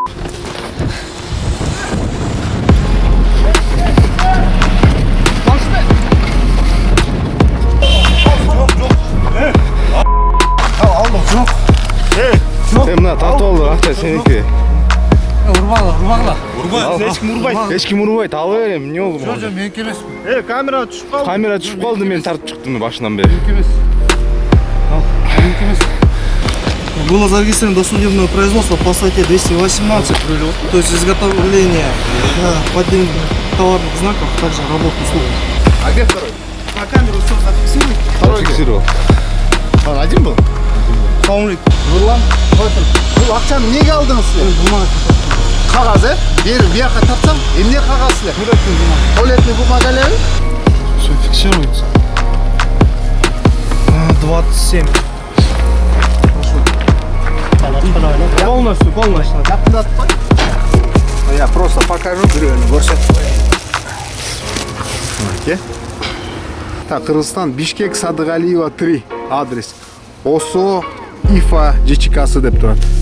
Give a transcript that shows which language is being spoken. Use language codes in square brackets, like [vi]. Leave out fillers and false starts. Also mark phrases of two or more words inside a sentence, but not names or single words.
[ky] Мына тартып алды, акча сеники. Урбагыла. Урбай, эч ким урбайт. Эч ким урбайт, ала берем, эмне болду? Жо, меники эмес. Камера түшүп калды. Камера түшүп калды, мен тартып чыктым башынан бери. Меники эмес. Меники эмес. [ru] Было зарегистрировано досудебное производство по статье 218, то есть изготовление поддельных товарных знаков, также работу услуг. А где второй? На камеру все зафиксировано. Второй Фиксировал. Он один был? [ky] Саумалейкум. Нурлан, бул акчаны эмнеге алдыңыз силер? [ru] Бумага. [ky] Кагаз, Бери, бияка тартсам, эмне кагаз силер? [ru] Туалетный бумага [ky] элеби? [ru] Все фиксируется. 27. Полностью. [ky] Жакындатпай. [ru] Я просто покажу [ky] бирөөнү көрсөтүп коеюн. Так, Кыргызстан, Бишкек, Садыгалиева 3 адрес. ОСО ИФА ЖЧКсы деп турат.